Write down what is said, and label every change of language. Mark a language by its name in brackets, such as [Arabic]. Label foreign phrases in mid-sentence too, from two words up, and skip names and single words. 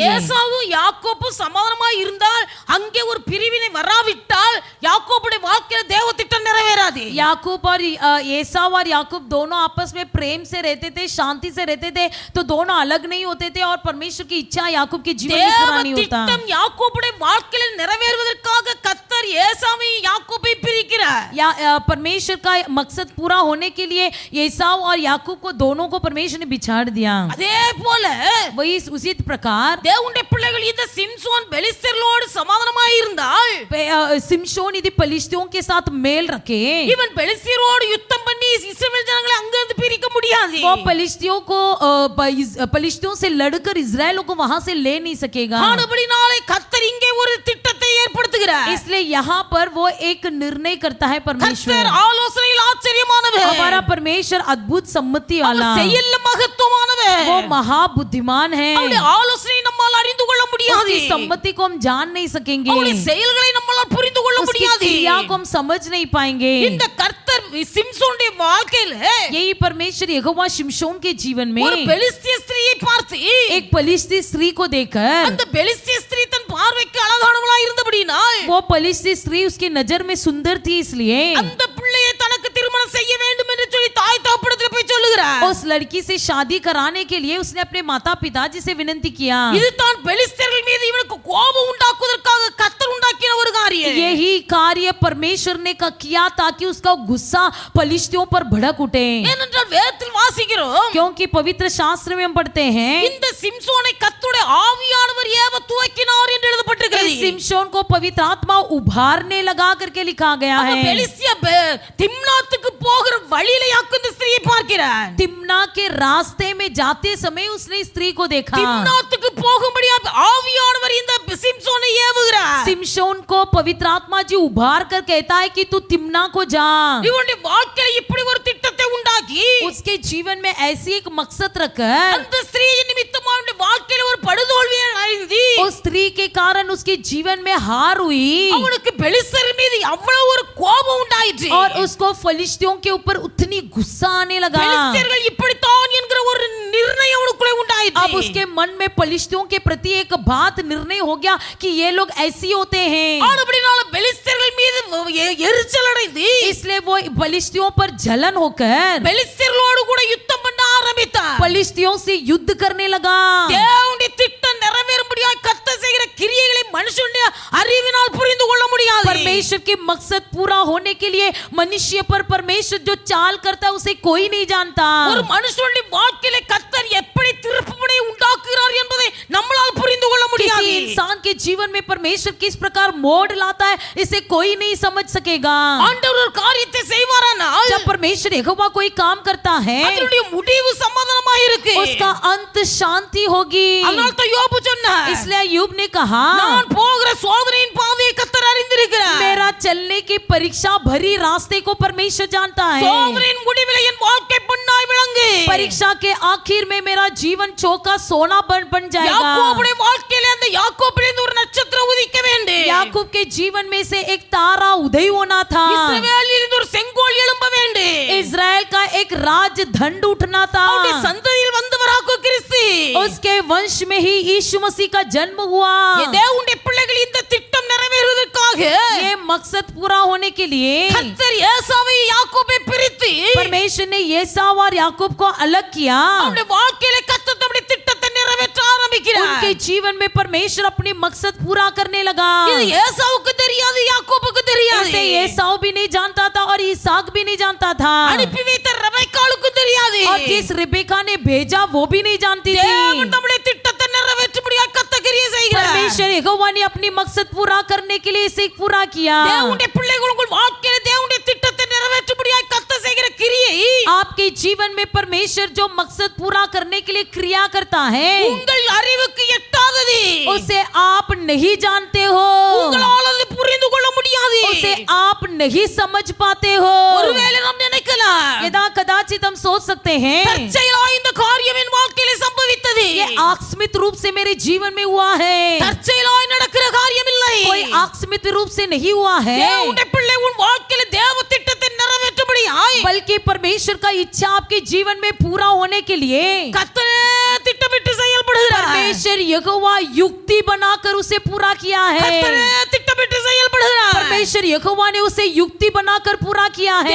[Tamil] ஏசாவும் யாக்கோபும் சமாதானமா இருந்தால் அங்கே ஒரு பிரிவினை வராவிட்டால் யாக்கோபுடைய வாழ்க்கையில தேவ திட்டம் நிறைவேறாது. [Hindi] याकूब और एसाव और याकूब दोनों आपस में प्रेम से रहते थे, शांति से रहते थे, तो दोनों अलग नहीं होते थे और परमेश्वर की इच्छा याकूब के जीवन में पूरा [Tamil] தேவ [Hindi] नहीं होता। [Tamil] திட்டம் யாக்கோபுடைய வாழ்க்கையில நிறைவேறுவதற்காக கர்த்தர் ஏசாவையும் யாக்கோபையும் பிரிக்கிறார். [Hindi] परमेश्वर का मकसद पूरा होने के लिए एसाव और याकूब को दोनों को परमेश्वर ने बिछाड़ दिया। [Tamil] அதே போல [Hindi] वही उसी प्रकार [Tamil] தேவனுடைய பிள்ளைகள் இந்த சிம்சோன் பெலிஸ்தர்களோடு சமாதானமாய் இருந்தால் [Hindi] सिमशोन यदि पलिश्तियों के साथ मेल रखे, [Tamil] இவன் பெலிஸ்தரோடு யுத்தம் பண்ணி இஸ்ரவேல் ஜனங்களை அங்கிருந்து பிரிக்க முடியாது. [Hindi] वो पलिश्तियों से लड़कर इजराइलों को वहां से ले नहीं सकेगा। [Tamil] ஆனபடினாலே கர்த்தர் இங்கே ஒரு திட்டத்தை ஏற்படுத்துகிறார். [Hindi] इसलिए यहाँ पर वो एक निर्णय करता है परमेश्वर। [Tamil] கர்த்தர் ஆலோசனையில் ஆச்சரியமானவர், [Hindi] हमारा परमेश्वर अद्भुत सम्मति वाला, [Tamil] அவர் செயல்ல மகத்துவமானவர், [Hindi] वो महाबुद्धिमान है। [Tamil] அவருடைய ஆலோசனை நம்மால் அறிந்து கொள்ள முடியாது, [Hindi] उसकी सम्मति को हम जान नहीं सकेंगे, [Tamil] அவருடைய செயல்களை நம்மால் புரிந்து கொள்ள [Hindi] उसकी [Tamil] முடியாது. [Hindi] क्रिया को हम समझ नहीं पाएंगे। [Tamil] இந்த கர்த்தர் சிம்சோனுடைய வாழ்க்கையில [Hindi] यही परमेश्वर यहोवा शिमशोन के जीवन में [Tamil] ஒரு பெலிஸ்திய ஸ்திரியை பார்த்து, [Hindi] एक पलिश्ती स्त्री को देखकर, [Tamil] அந்த பெலிஸ்திய ஸ்திரீ தன் பார்வைக்கு அழகானவளாய் இருந்தபடியினால் [Hindi] वो पलिश्ती स्त्री उसकी नजर में सुंदर थी, इसलिए [Tamil] அந்த பிள்ளையை தனக்கு திருமணம் செய்ய வேண்டும் என்று சொல்லி தாய் தகப்பனிடத்தில் போய் சொல்லுகிறார். [Hindi] उस लड़की से शादी कराने के लिए उसने अपने माता पिताजी से विनती किया। [Tamil] இதுதான் பெலிஸ்தர்கள் மீது இவனுக்கு கோபம் உண்டாக்குவதற்காக கர்த்தர் உண்டாக்கின ஒரு காரியம். [Hindi] यही कार्य परमेश्वर ने किया ताकि उसका गुस्सा पलिश्तियों पर भड़क उठे। [Tamil] ஏனென்றால் வேதத்தில் வாசிக்கிறோம், [Hindi] क्योंकि पवित्र शास्त्र में हम पढ़ते हैं [Tamil] இந்த சிம்சோனை கர்த்தருடைய ஆவியானவர் ஏவ துவக்கினார் என்று எழுதப்பட்டிருக்கிறது. [Hindi] इस सिमशोन को पवित्र आत्मा उभारने लगा करके लिखा गया [Tamil] அப்ப [Hindi] है। [Tamil] பெலிஸ்திய திம்னாத்துக்கு போகிற வழியில யாக்கோபு இந்த ஸ்திரியை பார்க்கிறான். [Hindi] तिम्ना के रास्ते में जाते समय उसने स्त्री को देखा। [Tamil] திம்னாத்துக்கு போகும்படியா ஆவியானவர் இந்த சிம்சோனை ஏவுகிறார். [Hindi] सिमशोन को पवित्र आत्मा जी उभार कर कहता है कि तू तिम्ना को जा। [Tamil] இவனுடைய வாழ்க்கையில இப்படி ஒரு திட்டத்தை உண்டாக்கி [Hindi] उसके जीवन में ऐसी एक मकसद रखकर [Tamil] அந்த ஸ்திரீயின் நிமித்தமாக அவனுடைய வாழ்க்கையில ஒரு படுதோல்வியை அடைந்து [Hindi] उस स्त्री के कारण उसके जीवन में हार हुई [Tamil] அவனுக்கு பெலிஸ்தர் மீது அவ்வளவு ஒரு கோபம் உண்டாயிற்று. [Hindi] और उसको फलिश्तियों के ऊपर उतनी गुस्सा आने लगा। [Tamil] பெலிஸ்தர்கள் இப்படித்தான் என்கிற ஒரு நிர்ணயம் அவனுக்குள்ளே உண்டாயிற்று. [Hindi] अब उसके मन में फलिश्तियों के प्रति एक बात निर्णय हो गया कि ये लोग ऐसे होते हैं। [Tamil] ஆனபடினால பெலிஸ்தர்கள் மீது எரிச்சல் அடைந்து [Hindi] इसलिए वो फलिश्तियों पर जलन होकर [Tamil] பெலிஸ்தர்களோடு கூட யுத்தம் பண்ண ஆரம்பித்தார். [Hindi] फलिश्तियों से युद्ध करने लगा। [Tamil] தேவனுடைய திட்டம் நிறைவேறும்படியாய் கர்த்தர் செய்கிற கிரியைகளை மனுஷனுடைய அறிவினால் புரிந்து கொள்ள முடியாது. [Hindi] परमेश्वर के मकसद पूरा होने के लिए मनुष्य पर परमेश्वर जो चाल करता है उसे कोई नहीं जानता। [Tamil] ஒரு மனுஷனுடைய வாழ்க்கையில கர்த்தர் எப்படி திருப்புமுனை உண்டாக்குகிறார் என்பதை நம்மால் புரிந்து கொள்ள முடியாது. [Hindi] किसी इंसान के जीवन में परमेश्वर किस प्रकार मोड़ लाता है इसे कोई नहीं समझ सकेगा। [Tamil] ஆண்டவர் ஒரு காரியத்தை செய்வாரானால் [Hindi] जब परमेश्वर यहोवा कोई काम करता है [Tamil] அதனுடைய முடிவு சமாதானமாக இருக்கு. [Hindi] उसका अंत शांति होगी। [Tamil] அதனால தான் யோபு சொன்னார், [Hindi] इसलिए यूब ने कहा [Tamil] நான் போகிற சோதனையின் பாதையை கர்த்தர் அறிந்திருக்கிறார். [Hindi] मेरा चलने की परीक्षा भरी रास्ते को परमेश्वर जानता है। [Tamil] சோதனையின் முடிவில் என் வாழ்க்கை பொன்னாய் விளங்கு. [Hindi] परीक्षा के आखिर में मेरा जीवन चौका सोना बन जाएगा। [Tamil] யாக்கோபுடைய வாழ்க்கையில அந்த யாக்கோபிலிருந்து ஒரு நட்சத்திரம் உதிக்க வேண்டும். [Hindi] याकूब के जीवन में से एक तारा उदय होना था। [Tamil] இஸ்ரவேலிலிருந்து ஒரு செங்கோல் எழும்ப வேண்டும். உண்டு. [Hindi] इजराइल का एक राजदंड उठना था. [Tamil] அவருடைய சந்ததியில் வந்தவராக கிறிஸ்து. [Hindi] उसके वंश में ही यीशु मसीह का जन्म हुआ. [Tamil] தேவனுடைய பிள்ளைகள் இந்த திட்டம் நிறைவேறுவதற்காக [Hindi] ये मकसद पूरा होने के लिए [Tamil] கர்த்தர் ஏசாவை யாக்கோபை பிரித்து [Hindi] परमेश्वर ने एसाव और याकूब को अलग किया. [Tamil] அவருடைய வாழ்க்கையில கர்த்தர் தம்முடைய திட்டத்தை நிறைவேற்ற ஆரம்பிக்கிறார். [Hindi] उनके जीवन में परमेश्वर अपनी मकसद पूरा करने लगा. [Tamil] இது ஏசாவுக்கு தெரியாது, யாக்கோபுக்கு தெரியாது. [Hindi] इसे एसाव भी नहीं जानता था और इसहाक भी नहीं जानता था. [Tamil] அனுப்பி வைத்த ரெபெக்காளுக்கு தெரியாது. [Hindi] और जिस रिबेका ने भेजा वो भी नहीं जानती थी. [Tamil] தேவன் தம்முடைய திட்டத்தை நிறைவேற்றும்படியாக கர்த்தர் கிரியை செய்கிறார். [Hindi] परमेश्वर यहोवा ने अपनी मकसद पूरा करने के लिए इसे पूरा किया. [Tamil] தேவனுடைய பிள்ளைகள் உங்கள் வாழ்க்கையில தேவனுடைய திட்டத்தை நிறைவேற்றும்படியாக கர்த்தர் செய்கிற கிரியை [Hindi] आपके जीवन में परमेश्वर जो मकसद पूरा करने के लिए क्रिया करता है [Tamil] உங்கள் அறிவுக்கு எட்டாதது. [Hindi] उसे आप नहीं जानते हो. [Tamil] உங்களால் அது புரிந்து கொள்ள முடியாது. [Hindi] उसे आप नहीं समझ पाते हो. [Tamil] ஒருவேளை நாம் நினைக்கலாம், [Hindi] यदा कदाचित हम सोच सकते हैं [Tamil] தற்செயலாய் இந்த காரியம் என் வாழ்க்கையில சம்பவித்தது. [Hindi] ये आकस्मिक रूप से मेरे जीवन में हुआ है. [Tamil] தற்செயலாய் நடக்கிற காரியம் இல்லை. [Hindi] कोई आकस्मिक रूप से नहीं हुआ है, [Tamil] தேவனுடைய பிள்ளை உன் வாழ்க்கையில தேவ திட்டத்தை நிறைவேற்றும்படியாய் [Hindi] बल्कि परमेश्वर का इच्छा आपके जीवन में पूरा होने के लिए [Tamil] கர்த்தர் திட்டமிட்டு செயல்படுகிறார். [Hindi] परमेश्वर यहोवा युक्ति बनाकर उसे पूरा किया है. [Tamil] கர்த்தர் திட்டமிட்டு செயல்படுகிறார். [Hindi] परमेश्वर यहोवा ने उसे युक्ति बनाकर पूरा किया है.